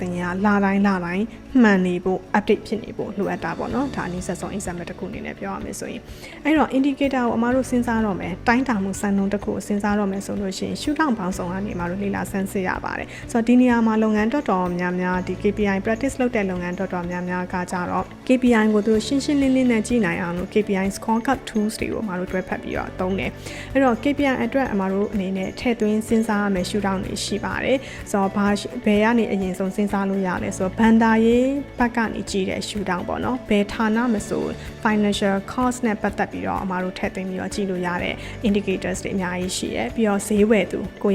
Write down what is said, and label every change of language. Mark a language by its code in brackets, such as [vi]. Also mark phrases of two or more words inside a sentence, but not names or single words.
[my] ရင်းကလာတိုင်းမှန်နေဖို့ update ဖြစ်နေဖို့လိုအပ်တာပေါ့နော်ဒါအနည်းဆက်ဆုံး example တစ်ခုအနေနဲ့ပြောရမယ်ဆိုရင်အဲ့တော့ indicator ကိုအမားတို့စဉ်းစားတော့မယ်တိုင်းတာမှုစံနှုန်းတစ်ခုကိုစဉ်းစားတော့မယ်ဆိုလို့ရှိရင် [en] shoot down [my] ပေါင်းစုံကနေအမားတို့လေ့လာဆန်းစစ်ရပါတယ်ဆိုတော့ဒီနေရာမှာလုပ်ငန်းတော်တော်များများဒီ [en] KPI practice [my] လုပ်တဲ့လုပ်ငန်းတော်တော်များများကကြတော့ KPI ကိုသူတို့ရှင်းရှင်းလင်းလင်းနဲ့ကြည့်နိုင်အောင်လို့ [en] KPI scorecard tools [my] တွေကိုအမားတို့တွဲဖက်ပြီးတော့သုံး တယ်အဲ့တော့ KPI အတွက်အမားတို့အနေနဲ့ထည့်သွင်းစဉ်းစားရမယ် [en] shoot down [my] တွေရှိပါတယ်ဆိုတော့ဘယ်ကနေအရင်ဆုံးစဉ်းစားလို့ရလဲဆိုတော့ဘန်ဒါရေးဘက်ကနေကြည့်တဲ့ [en] shoot down [my] ပေါ့နော်ဘယ်ဌာနမဆို [en] financial cost [my] နဲ့ပတ်သက်ပြီးတော့အမားတို့ထည့်သွင်းပြီးတော့ကြည့်လို့ရတဲ့ indicators တွေအများကြီးရှိတယ်ပြီးတော့ဈေးဝယ်သူကိုယ့်